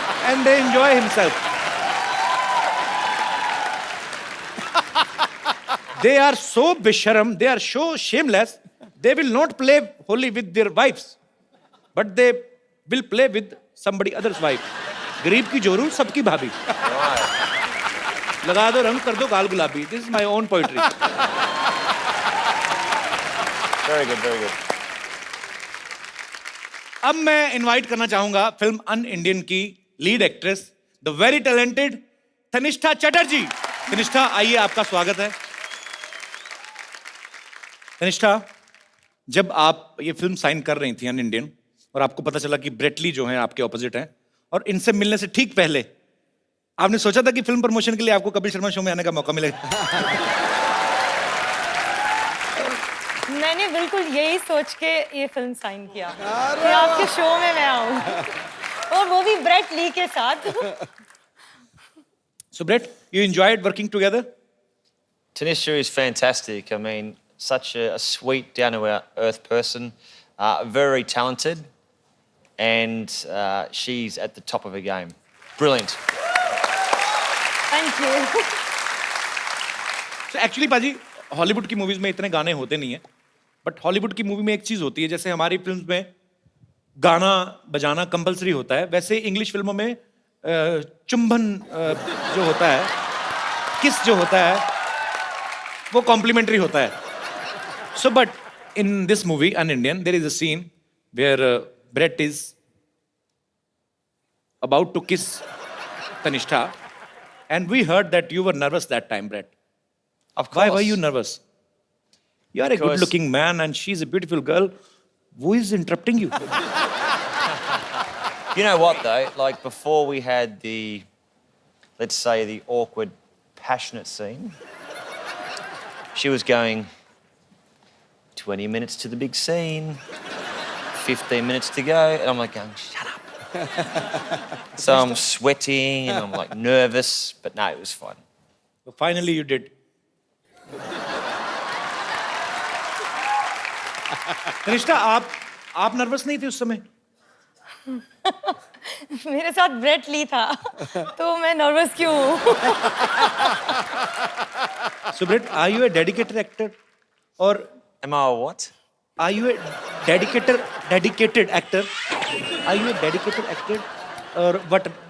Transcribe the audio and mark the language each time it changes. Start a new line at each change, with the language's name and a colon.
English: And they enjoy himself. They are so bisharam, they are so shameless, they will not play Holi with their wives. But they will play with somebody else's wife.
Hindi: गरीब की जोरू सबकी भाभी. लगा दो रंग कर दो गाल गुलाबी.
English: This is my own poetry. Very good, very good.
Hindi: अब मैं इनवाइट करना चाहूंगा फिल्म अन इंडियन की lead actress the very talented Tanishtha Chatterjee. Tanishtha आइए, आपका स्वागत है। तनिष्ठा, जब आप ये फिल्म साइन कर रही थी अन इंडियन और आपको पता चला कि ब्रेट ली जो है आपके ऑपोजिट हैं और इनसे मिलने से ठीक पहले आपने सोचा था कि फिल्म प्रमोशन के लिए आपको कपिल शर्मा शो में आने का मौका मिलेगा? मैंने बिल्कुल यही सोच के ये फिल्म साइन किया कि आपके शो में मैं आऊं, और वो भी ब्रेट ली के साथ।
English: So Brett, you enjoyed working together? Tanisha is fantastic. I mean, such a sweet, down-to-earth person, very talented, and she's at the top of her game. Brilliant. Thank you. So actually
Hindi: पाजी, Hollywood की movies में इतने गाने होते नहीं है, but Hollywood की movie में एक चीज होती है, जैसे हमारी फिल्म में गाना बजाना कंपलसरी होता है, वैसे इंग्लिश फिल्मों में चुंबन जो होता है, किस जो होता है, वो कॉम्प्लीमेंट्री होता है।
English: So but in this movie UnIndian there is a scene where Brett is about to kiss Tannishtha, and we heard that you were nervous that time, Brett. Of course. Why were you nervous? You are a Because- good-looking man, and she's a beautiful girl. Who is interrupting you? You know what, though? Like, before we had the, let's say, the awkward, passionate scene, she was going 20 minutes to the big scene, 15 minutes to go, and I'm like going, shut up. So I'm sweating, and I'm like nervous, but no, it was fun. So finally, you did.
Hindi: Tanishtha, आप nervous नहीं थे उस समय? मेरे साथ Brett Lee था, तो मैं नर्वस क्यों हूँ?
English: So Brett, are you a dedicated actor, or Am I a what? are you a dedicated actor? Are you a dedicated actor, or what?